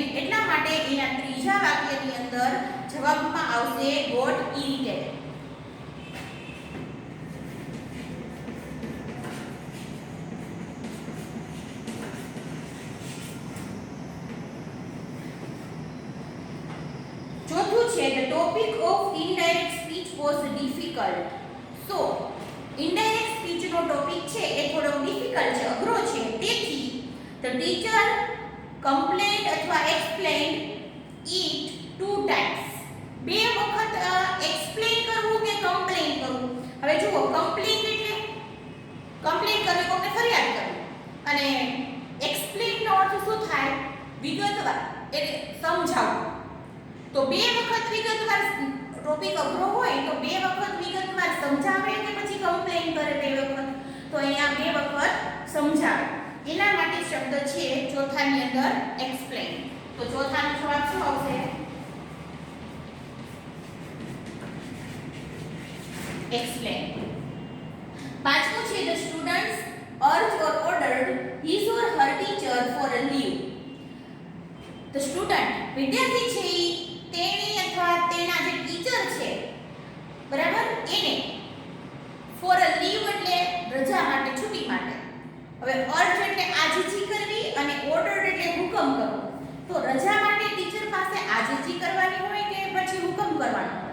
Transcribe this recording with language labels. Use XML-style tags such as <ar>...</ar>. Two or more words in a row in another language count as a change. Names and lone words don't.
<gu>એટલા માટે એના ત્રીજા વાક્યની અંદર જવાબમાં આવશે</gu> <en>got irritated.</en> <gu>ચોથું છે</gu> <en>the topic of indirect speech was difficult. So indirect speech</en> <gu>નો ટોપિક છે એ થોડો ડિફિકલ્ટ છે, અઘરો છે.</gu> <en>તેથી the teacher complained અથવા explained it 2 times.</en> <gu>બે વખત એક્સપ્લેન કરવું કે કમ્પ્લેન કરવું? હવે જુઓ, કમ્પ્લેન એટલે કમ્પ્લેન કરવી કોઈને ફરિયાદ કરવી અને એક્સપ્લેન નો અર્થ શું થાય? વિગતવાર એટલે સમજાવવું. તો બે વખત વિગતવાર ટોપિક અઘરો હોય તો બે વખત વિગતવાર સમજાવે કે પછી કમ્પ્લેન કરે બે વખત? તો અહીંયા બે વખત સમજાવે. એના માટે શબ્દ છે ચોથાની અંદર એક્સપ્લેન. તો ચોથાનો જવાબ શું આવશે? એક્સપ્લેન. પાંચમું છે</gu> <en>the students urged or ordered his or her teacher for a leave. the student</en> <gu>વિદ્યાર્થી છે તેની અથવા તેના જે ટીચર છે, બરાબર, એને</gu> <en>for a leave</en> <gu>એટલે રજા માટે, છુટ્ટી માટે. હવે અર્જ એટલે આજીજી કરવી અને ઓર્ડર એટલે હુકમ કરવો. તો રજા માટે ટીચર પાસે આજીજી કરવાની હોય કે પછી હુકમ કરવાનો હોય?</gu>